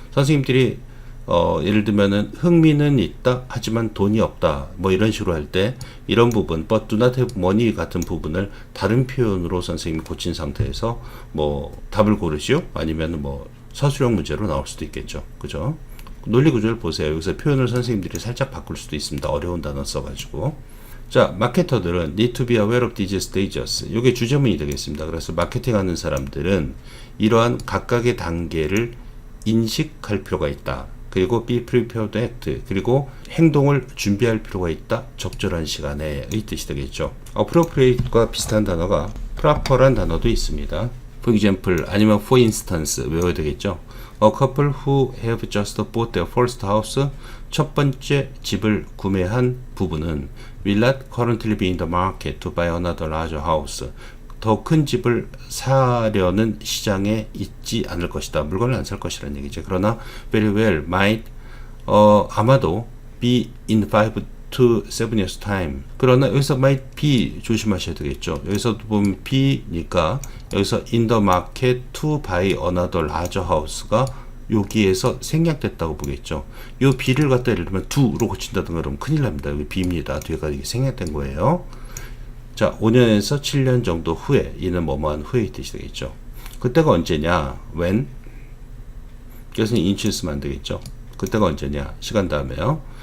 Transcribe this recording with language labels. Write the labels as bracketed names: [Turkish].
[Korean] 선생님들이 예를 들면은 흥미는 있다, 하지만 돈이 없다, 뭐 이런 식으로 할 때 이런 부분, [English] but do not have money [Korean] 같은 부분을 다른 표현으로 선생님이 고친 상태에서 뭐 답을 고르시오? 아니면 뭐 서술형 문제로 나올 수도 있겠죠, 그죠? 논리 구조를 보세요. 여기서 표현을 선생님들이 살짝 바꿀 수도 있습니다. 어려운 단어 써가지고. [English] 자, [Korean] 마케터들은 [English] need to be aware of these stages. [Korean] 이게 주제문이 되겠습니다. 그래서 마케팅하는 사람들은 이러한 각각의 단계를 인식할 필요가 있다. 그리고 [English] be prepared to act, [Korean] 그리고 행동을 준비할 필요가 있다, 적절한 시간에의 뜻이 되겠죠. appropriate과 비슷한 단어가 proper란 단어도 있습니다. [English] for example 아니면 for instance 외워야 되겠죠. A couple who have just bought their first house, [Korean] 첫 번째 집을 구매한 부부는 [English] will not currently be in the market to buy another larger house, [Korean] 더 큰 집을 사려는 시장에 있지 않을 것이다, [English] 물건을 안 살 것이라는 얘기죠. 그러나 very well might, [Korean] 아마도 [English] be in 5 to 7 years time, 그러나 여기서 might be 조심하셔야 되겠죠. [Korean] 여기서 보면 [English] be니까 여기서 in the market to buy another larger house가 [Korean] 여기에서 생략됐다고 보겠죠. 요 be를 갖다 예를 들면 do로 고친다든가 그러면 큰일 납니다. 여기 be입니다. 뒤에가 이게 생략된 거예요. 자, 5년에서 7년 정도 후에, 이는 뭐뭐한 후의 뜻이 되겠죠. 그때가 언제냐? when, 그래서 인치를 쓰면 안 되겠죠. 그때가 언제냐? 시간 다음에요.